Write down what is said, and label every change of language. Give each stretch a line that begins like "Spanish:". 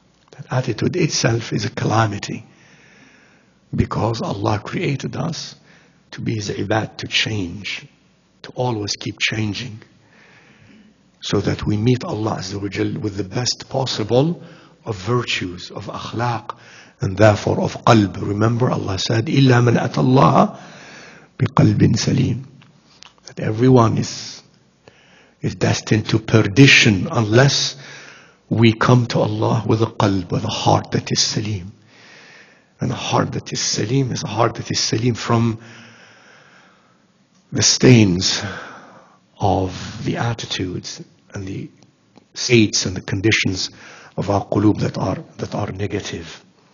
English: That attitude itself is a calamity. Because Allah created us to be His ibad, to change. To always keep changing. So that we meet Allah Azza wa Jal with the best possible of virtues, of akhlaq, and therefore of qalb. Remember Allah said,
Arabic: إِلَّا مَنْ أَتَى اللَّهَ بِقَلْبٍ سَلِيمٍ.
English: That everyone is destined to perdition unless we come to Allah with a qalb, with a heart that is salim. And a heart that is salim is a heart that is salim from the stains of the attitudes and the states and the conditions of our qulub that are negative.